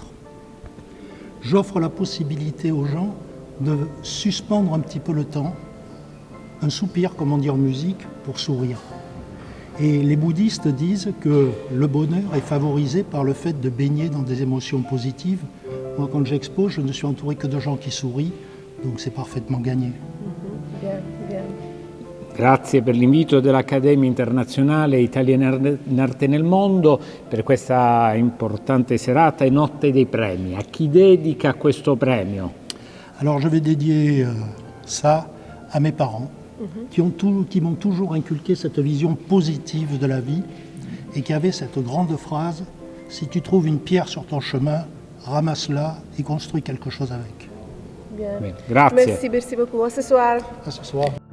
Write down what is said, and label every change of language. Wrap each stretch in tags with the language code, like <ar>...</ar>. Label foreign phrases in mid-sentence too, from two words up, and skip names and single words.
<fr>J'offre la possibilité aux gens de suspendre un petit peu le temps, un soupir, comme on dit en musique, pour sourire. Et les bouddhistes disent que le bonheur est favorisé par le fait de baigner dans des émotions positives. Moi, quand j'expose, je ne suis entouré que de gens qui sourient, donc c'est parfaitement gagné. Bien, bien.</fr> <it>Grazie per l'invito dell'Accademia Internazionale Italiana in Arte nel Mondo per questa importante serata e notte dei premi. A chi dedica questo premio?</it> <fr>Alors je vais dédier ça à mes parents qui m'ont toujours inculqué cette vision positive de la vie et qui avaient cette grande phrase « Si tu trouves une pierre sur ton chemin, ramasse-la et construis quelque chose avec. » Bien.</fr> <it>Bene, grazie.</it> <fr>Merci beaucoup. À ce soir. À ce soir.</fr>